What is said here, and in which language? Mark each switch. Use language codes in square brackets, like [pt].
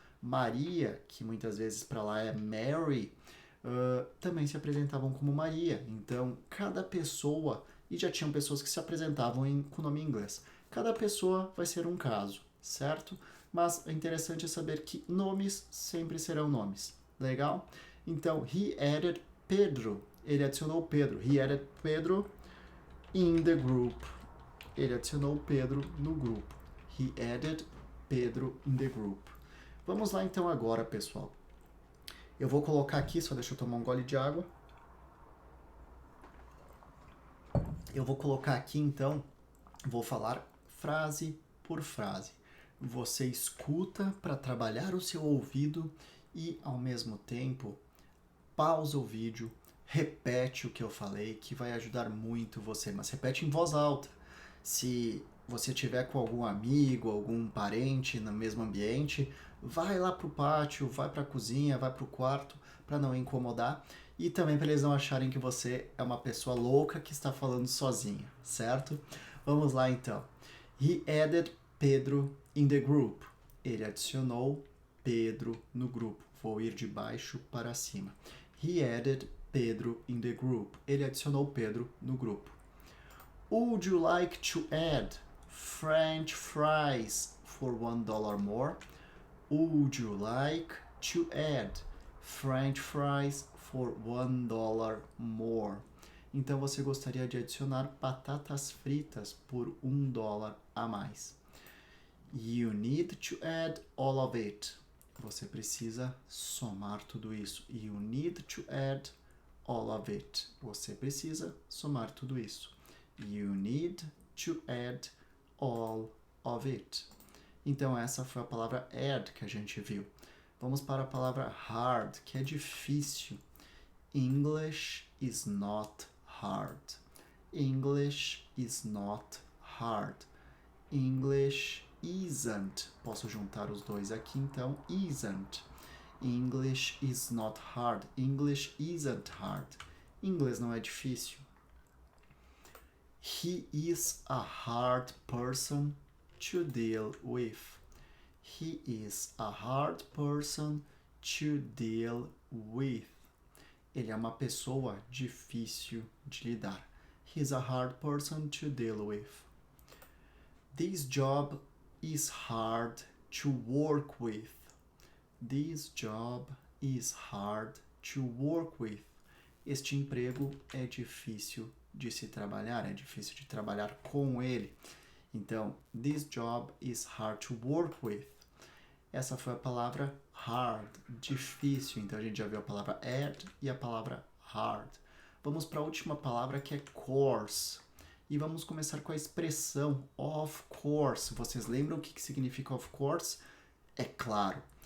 [pt] Maria, que muitas vezes para lá é Mary, também se apresentavam como Maria. Então, cada pessoa, e já tinham pessoas que se apresentavam com o nome em inglês. Cada pessoa vai ser um caso, certo? Mas é interessante saber que nomes sempre serão nomes. Legal? Então, [en] he added Pedro. [pt] Ele adicionou Pedro. [en] He added Pedro in the group. [pt] Ele adicionou Pedro no grupo. [en] He added Pedro in the group. [pt] Vamos lá então agora, pessoal. Eu vou colocar aqui, só deixa eu tomar um gole de água. Eu vou colocar aqui então, vou falar frase por frase. Você escuta para trabalhar o seu ouvido e, ao mesmo tempo, pausa o vídeo, repete o que eu falei, que vai ajudar muito você, mas repete em voz alta. Se você tiver com algum amigo, algum parente no mesmo ambiente, vai lá pro pátio, vai pra cozinha, vai pro quarto, para não incomodar e também para eles não acharem que você é uma pessoa louca que está falando sozinha, certo? Vamos lá então. [en] He added Pedro in the group. [pt] Ele adicionou Pedro no grupo. Vou ir de baixo para cima. [en] He added Pedro in the group. [pt] Ele adicionou Pedro no grupo. [en] Would you like to add French fries for $1 more? Would you like to add French fries for $1 more? [pt] Então você gostaria de adicionar batatas fritas por $1 a mais. [en] You need to add all of it. [pt] Você precisa somar tudo isso. [en] You need to add all of it. [pt] Você precisa somar tudo isso. [en] You need to add all of it. [pt] Então essa foi a palavra add que a gente viu. Vamos para a palavra hard, que é difícil. [en] English is not hard. English is not hard. English isn't. [pt] Posso juntar os dois aqui, então, isn't. [en] English is not hard. English isn't hard. [pt] Inglês não é difícil. [en] He is a hard person to deal with. He is a hard person to deal with. [pt] Ele é uma pessoa difícil de lidar. [en] He's a hard person to deal with. This job is hard to work with. This job is hard to work with. [pt] Este emprego é difícil de se trabalhar, é difícil de trabalhar com ele. [en] Então, this job is hard to work with. [pt] Essa foi a palavra hard, difícil. Então, a gente já viu a palavra add e a palavra hard. Vamos para a última palavra, que é course. E vamos começar com a expressão of course. Vocês lembram o que significa of course? É claro.